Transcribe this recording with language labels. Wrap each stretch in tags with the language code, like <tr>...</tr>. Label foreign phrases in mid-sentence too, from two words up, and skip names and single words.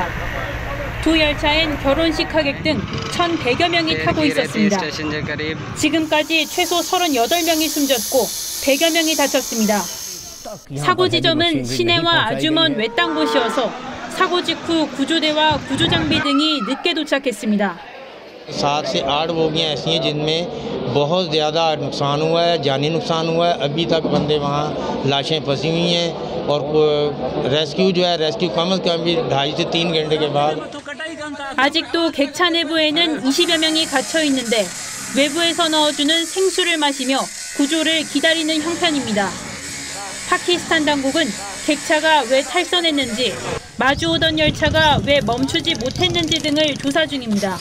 <ko>두 열차엔 결혼식 하객 등 1,100여 명이 타고 있었습니다. 지금까지 최소 38명이 숨졌고 100여 명이 다쳤습니다. 사고 지점은 시내와 아주 먼 외딴 곳이어서 사고 직후 구조대와 구조장비 등이 늦게 도착했습니다.</ko> <ur>7 سے 8 بوگیاں ایسی ہیں جن میں بہت زیادہ نقصان ہوا ہے، جانی نقصان ہوا ہے. ابھی تک بندے وہاں لاشیں پھنسی ہوئی ہیں اور ریسکیو جو ہے ریسکیو کم سے کم بھی 2.5 سے 3 گھنٹے کے بعد</ur> <ko>아직도 객차 내부에는 20여 명이 갇혀 있는데 외부에서 넣어주는 생수를 마시며 구조를 기다리는 형편입니다. 파키스탄 당국은 객차가 왜 탈선했는지, 마주오던 열차가 왜 멈추지 못했는지 등을 조사 중입니다.</ko>